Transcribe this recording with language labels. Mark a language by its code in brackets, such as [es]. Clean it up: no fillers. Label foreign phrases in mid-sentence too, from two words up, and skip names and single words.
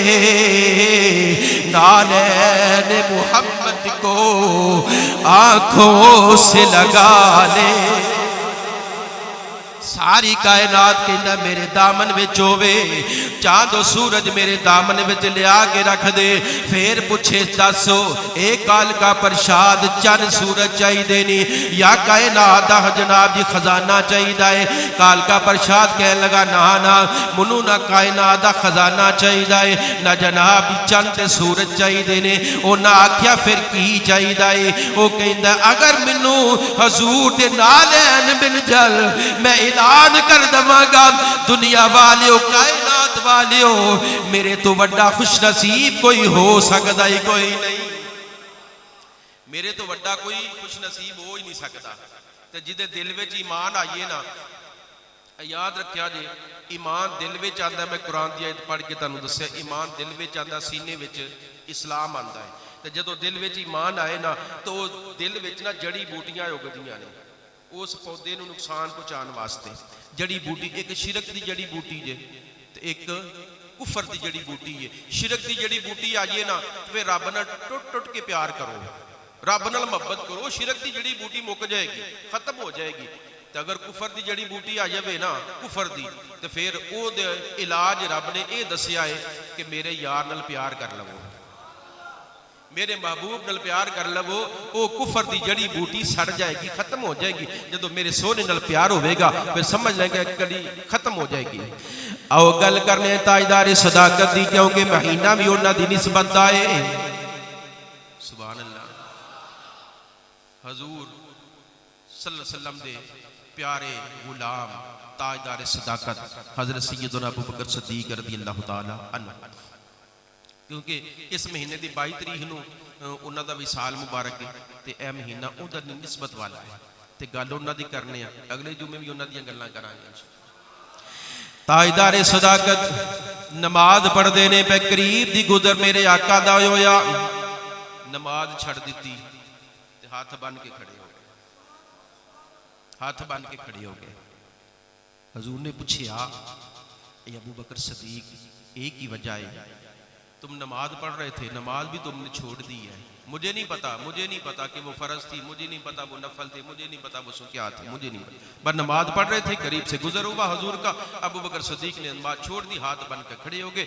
[pa] نالین محمد کو آنکھوں سے لگا لے ساری کائنات کہنا میرے دامن وچ ہووے چاند و سورج میرے دامن وچ لیا کے رکھ دے پھر پوچھے دسو ایک کال کا پرشاد چند سورج چاہی دینی یا کائنات دا جناب جی خزانہ چاہی دائے کال کا پرشاد کہنے لگا نا منو نہ کائنات دا خزانہ چاہی دائے نہ جناب چند سورج چاہی دینے او نہ آکھیا پھر کی چاہی دائے او کہندہ اگر منو حضور دے نالین بن جل میں اعلان کر دماں گا دنیا والیوں کائنات والیوں میرے تو وڈا خوش نصیب کوئی ہو سکتا ہی کوئی نہیں میرے تو وڈا کوئی خوش نصیب ہو ہی نہیں سکتا تے جدے دل وچ ایمان آئیے نا یاد رکھیا جے ایمان دل وچ آندا ہے میں قرآن دی آیت پڑھ کے تانوں دسیا ایمان دل وچ آندا سینے وچ اسلام آندا ہے تے جدوں دل وچ ایمان آئے نا تو دل وچ نا جڑی بوٹیاں اگدیاں نے اس پودے نو نقصان پہنچان واسطے جڑی بوٹی ایک شرک دی جڑی بوٹی جے ایک کفر دی جڑی بوٹی ہے، شرک دی جڑی بوٹی آ جائے نا تو رب نال ٹوٹ ٹوٹ کے پیار کرو، رب نال محبت کرو، شرک دی جڑی بوٹی مک جائے گی، ختم ہو جائے گی۔ تو اگر کفر دی جڑی بوٹی آ جائے نا کفر دی، تو پھر او دے علاج رب نے اے دسیا ہے کہ میرے یار نال پیار کر لو، میرے محبوب نال پیار کر لو، او کفر دی جڑی بوٹی سڑ جائے گی، ختم ہو جائے گی۔ جدو میرے سونے نال پیار ہوئے گا پھر سمجھ لیں گے کڑی ختم ہو جائے گی۔ آؤ گل کرنے تاجدار صداقت دی، کیونکہ مہینہ بھی انہاں دی نسبت آئے۔ سبحان اللہ۔ حضور [ar] صلی اللہ علیہ وسلم [pa] دے پیارے غلام تاجدار صداقت حضرت سیدنا ابو بکر صدیق [ar] رضی اللہ تعالی عنہ، [pa] کیونکہ اس مہینے دی 22 تاریخ نو انہاں دا وصال مبارک ہے تے اے مہینہ انہاں دی نسبت والا ہے تے گل انہاں دی کرنے ہیں، اگلے جمعے بھی انہاں دیاں گلاں کران گے انشاءاللہ۔ تاجدار صداقت نماز پڑھ دینے پہ قریب دی گزر میرے آقا دا ہویا، نماز چھڑ دیتی تے ہاتھ بن کے کھڑے ہو گئے، ہاتھ بن کے کھڑے ہو گئے۔ [ur] حضور نے پوچھا اے ابو بکر صدیق ایک ہی وجہ ہے، تم نماز پڑھ رہے تھے، نماز بھی تم نے چھوڑ دی ہے، مجھے نہیں پتا کہ وہ فرض تھی، مجھے نہیں پتا وہ نفل تھی، مجھے نہیں پتا وہ کیا تھی، مجھے نہیں پتا، پر نماز پڑھ رہے تھے، قریب سے گزر ہوا حضور کا، ابو بکر صدیق نے نماز چھوڑ دی، ہاتھ بن کر کھڑے ہو گئے۔